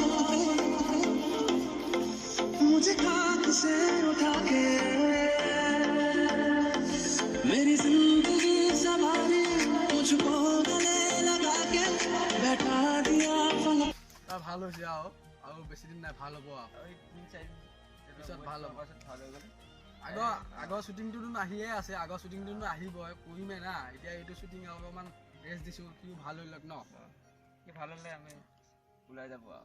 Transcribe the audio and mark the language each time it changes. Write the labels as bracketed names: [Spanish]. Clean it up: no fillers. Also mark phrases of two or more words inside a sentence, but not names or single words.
[Hindi] मुझे खाक से उठा के मेरी जिंदगी संभाली मुझको गले लगा के बैठा दिया फलक [Assamese] ভাল হৈছে আৰু বেছি দিন নাই ভাল হ'ব পিছত ভাল হ'ব আগৰ শ্বুটিংটোতো আহিয়ে আছে আগৰ শ্বুটিংটোতো আহিবই কৰিমে না এতিয়া এইটো শ্বুটিং অলপমান ৰেষ্ট দিছোঁ সিও ভাল হৈ লওক ন কি ভাল হ'লে আমি ওলাই যাব আৰু